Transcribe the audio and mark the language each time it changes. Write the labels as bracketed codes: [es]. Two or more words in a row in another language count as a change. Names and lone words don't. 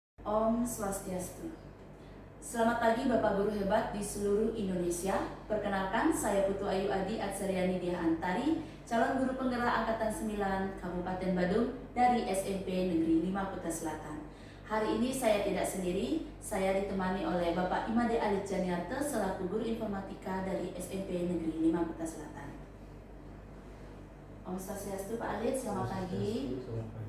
[ban] Om Swastiastu. [id] Selamat pagi Bapak Guru hebat di seluruh Indonesia. Perkenalkan, saya Putu Ayu Adi Atsariani Diah Antari, calon guru penggerak Angkatan 9 Kabupaten Badung dari SMP Negeri 5 Kuta Selatan. Hari ini saya tidak sendiri, saya ditemani oleh Bapak Imade Alit Janiarte selaku guru informatika dari SMP Negeri 5 Kuta Selatan. [ban] Om Swastiastu [id] Pak Alit, selamat pagi. Selamat pagi.